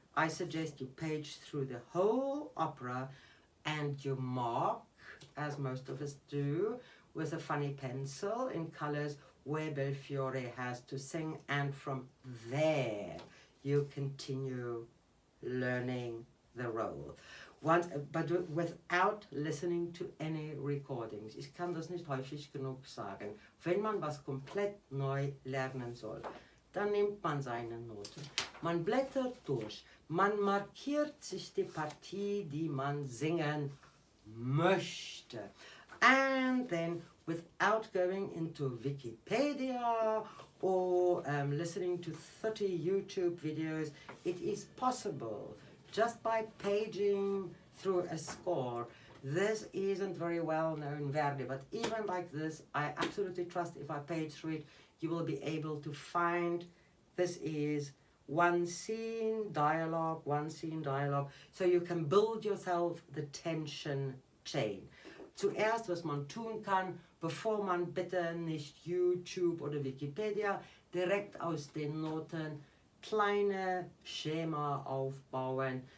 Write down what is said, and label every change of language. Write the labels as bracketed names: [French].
[English] I suggest you page through the whole opera and you mark, as most of us do, with a funny pencil in colors, where Belfiore has to sing, and from there you continue learning the role. But without listening to any recordings. [German] Ich kann das nicht häufig genug sagen. Wenn man was komplett neu lernen soll, dann nimmt man seine Noten. Man blättert durch. Man markiert sich die Partie, die man singen möchte. [English] And then, without going into Wikipedia or listening to 30 YouTube videos, it is possible just by paging through a score. This isn't very well known Verdi, but even like this, I absolutely trust if I page through it, you will be able to find this is one scene, dialogue, so you can build yourself the tension chain. [German] Zuerst, was man tun kann, bevor man bitte nicht YouTube oder Wikipedia, direkt aus den Noten kleine Schema aufbauen.